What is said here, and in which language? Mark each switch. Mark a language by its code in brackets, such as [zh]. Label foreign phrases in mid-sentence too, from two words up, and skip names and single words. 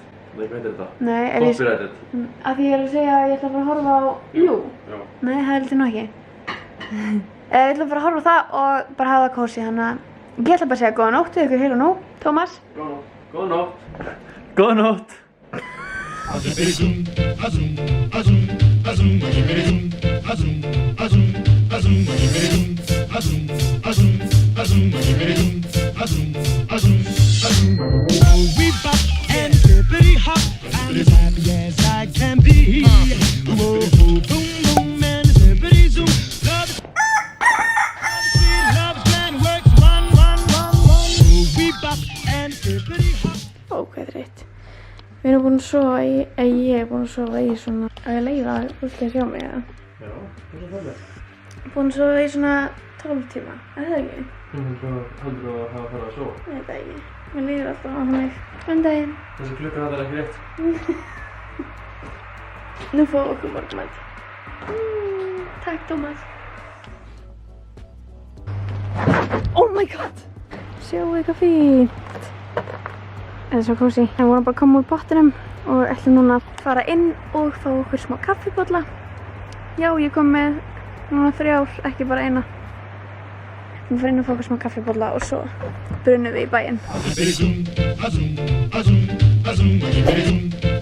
[is] Nei, hvað heitir þetta? Nei, Copyrighted. Af því ég er að segja að ég ætla bara að horfa á You. Já. Nei, það heldur nú ekki. Við ætlum bara að horfa á það og bara hafa það kósí, þannig að ég ætla bara að segja góða nótt við ykkur hér og nú. Tómas? Góða nótt. Góða nótt. [en] We bop and hippity hop, I'm as happy as I can be. Whoa, boom, boom, and hippity zoom. Love's plan works, one. We bop and hippity hop. [is] Ó, hvað er reitt. Við erum búin að sofa ég er búin að sofa í svona, að ég leiða útið að sjá mig, eða? Já, það er það. Búin að sofa í svona 12 tíma, er það ekki? Heldur að hafa farið að sofa? Ég veit það ekki. Mér líður alltaf á mig. Góðan daginn. Þessi klukkan þetta er ekki rétt. Nú fáum við okkur morgunmat. Takk, Tómas. [en] Oh my god! [is] Sjáu eitthvað fínt. Þetta er svo kósí. Við vorum bara að koma úr pottinum og ætlum núna að fara inn og fá okkur smá kaffibolla. Já, ég kom með núna 3, ekki bara eina. Við fyrir inn og fá okkur smá kaffibolla og svo brunum við í bæinn.